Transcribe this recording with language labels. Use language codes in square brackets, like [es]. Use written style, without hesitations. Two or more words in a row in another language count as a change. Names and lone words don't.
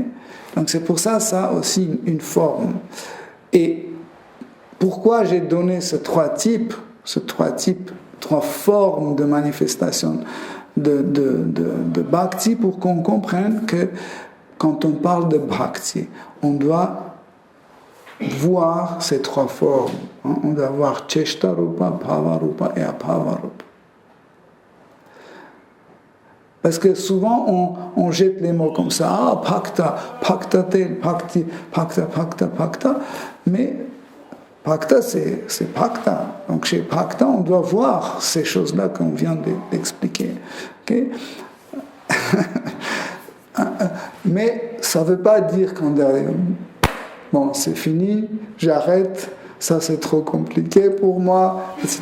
[fr] Donc c'est pour ça aussi une forme. Et pourquoi j'ai donné ces trois types trois formes de manifestation de bhakti pour qu'on comprenne que quand on parle de bhakti, on doit voir ces trois formes. On doit voir [sa] Cheshta Rupa, Bhava Rupa [fr] et [sa] Abhava Rupa. [fr] Parce que souvent on jette les mots comme ça, bhakta, bhakta tel, bhakti, bhakta, mais bhakta c'est bhakta. Donc chez bhakta, on doit voir ces choses-là qu'on vient d'expliquer. Okay? Mais ça ne veut pas dire qu'on dit bon, c'est fini, j'arrête, ça c'est trop compliqué pour moi, etc.